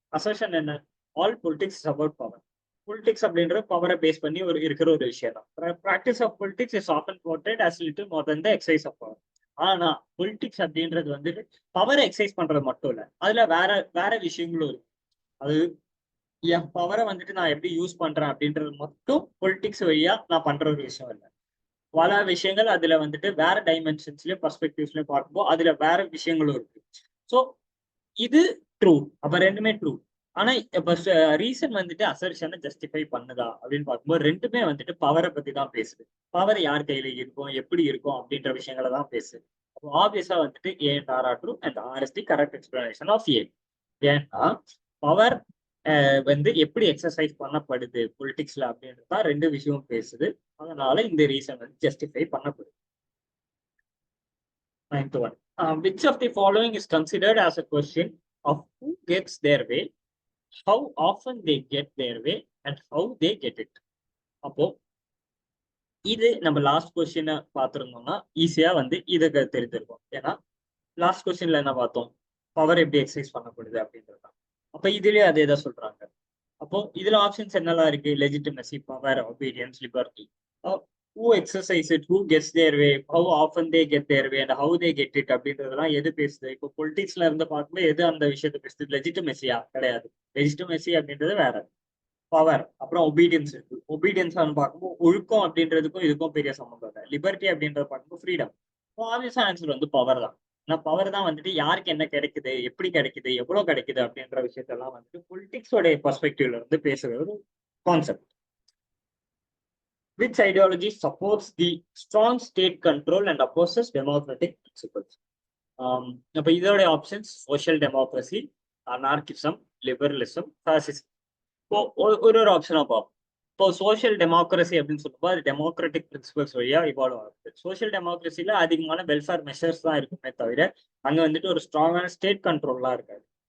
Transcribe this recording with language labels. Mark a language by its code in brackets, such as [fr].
[ta] Assertion என்ன, [en] All politics is about power. [ta] Politics அப்படின்றது பவரை பேஸ் பண்ணி இருக்கிற ஒரு விஷயம் தான். [en] Practice of politics is often portrayed as little more than the exercise of power. [ta] ஆனா பொலிட்டிக்ஸ் அப்படின்றது வந்துட்டு பவரை எக்ஸசைஸ் பண்றது மட்டும் இல்ல, அதுல வேற விஷயங்களும் இருக்கு. அது என் பவரை வந்துட்டு நான் எப்படி யூஸ் பண்றேன் அப்படின்றது மட்டும் பொலிட்டிக்ஸ் வழியா நான் பண்ற ஒரு விஷயம் இல்லை. பல விஷயங்கள் அதுல வந்துட்டு வேற டைமென்ஷன்ஸ்லயும் பர்ஸ்பெக்டிவ்ஸ்லயும் பார்க்கும்போது அதுல வேற விஷயங்களும் இருக்கு. ஸோ இது ட்ரூ, அப்ப ரெண்டுமே ட்ரூ. ஆனா இப்ப ரீசன் வந்துட்டு அசர்ஷனை ஜஸ்டிஃபை பண்ணுதா அப்படின்னு பார்க்கும்போது ரெண்டுமே வந்துட்டு பவரை பத்தி தான் பேசுது. பவர் யார் கையில இருக்கும், எப்படி இருக்கும் அப்படின்ற விஷயங்களை தான் பேசுது. ஆப்வியஸா வந்துட்டு [en] A and R are true and R is the correct explanation of A. [ta] ஏன்னா பவர் வந்து எப்படி எக்ஸசைஸ் பண்ணப்படுது பொலிட்டிக்ஸ்ல அப்படின்றது தான் ரெண்டு விஷயமும் பேசுது. அதனால இந்த ரீசன் வந்து ஜஸ்டிஃபை பண்ணப்படுது. [en] 9th one. Which of the following is considered as a question of who gets their way, how often they get their way, and how they get it? [ta] அப்போ இது நம்ம லாஸ்ட் கொஸ்டினை பார்த்துருந்தோம்னா ஈஸியா வந்து இதை தெரிஞ்சிருக்கும். ஏன்னா லாஸ்ட் கொஸ்டின்ல என்ன பார்த்தோம், பவர் எப்படி எக்ஸசைஸ் பண்ணப்படுது அப்படின்றது. அப்ப இதுலயே அதே தான் சொல்றாங்க. அப்போ இதுல ஆப்ஷன்ஸ் என்னெல்லாம் இருக்கு, legitimacy, power, obedience, liberty. [en] who exercise it, who gets their way, how often they get their way, and how they get it [ta] அப்படின்றதெல்லாம் எது பேசுது? இப்போ பொலிட்டிக்ஸ்ல இருந்து பார்க்கும்போது எது அந்த விஷயத்த பேசுது? லெஜிட்டிமசியா? கிடையாது. லெஜிட்டிமசி அப்படின்றது வேற. பவர், அப்புறம் ஒபீடியன்ஸ் இருக்கு. ஒபீடியன்ஸ் பார்க்கும்போது ஒழுக்கம் அப்படின்றதுக்கும் இதுக்கும் பெரிய சம்பந்தம் இல்லை. லிபர்ட்டி அப்படின்றத பார்க்கும்போது ஃப்ரீடம். ஆப்வியஸ் ஆன்சர் வந்து பவர் தான். ஆனா பவர் தான் வந்துட்டு யாருக்கு என்ன கிடைக்குது, எப்படி கிடைக்குது, எவ்வளவு கிடைக்குது அப்படின்ற விஷயத்தெல்லாம் வந்துட்டு பொலிட்டிக்ஸோட பெர்ஸ்பெக்டிவ்ல இருந்து பேசுற ஒரு concept. [en] Which ideology supports the strong state control and opposes democratic principles? [ta] அப்ப இதோட options social democracy, அனார்கிசம், liberalism, fascism. இப்போ ஒரு ஆப்ஷனா பார்ப்போம். இப்போ சோஷியல் டெமோக்ரஸி அப்படின்னு சொல்லும்போது அது டெமோக்ராட்டிக் பிரின்சிபல்ஸ் வழியா இவால்வ் ஆகுது. சோஷியல் டெமோக்ரஸில அதிகமான வெல்ஃபேர் மெஷர்ஸ் தான் இருக்குமே தவிர அங்க வந்துட்டு ஒரு ஸ்ட்ராங்கான ஸ்டேட் கண்ட்ரோல்லாம் இருக்காது.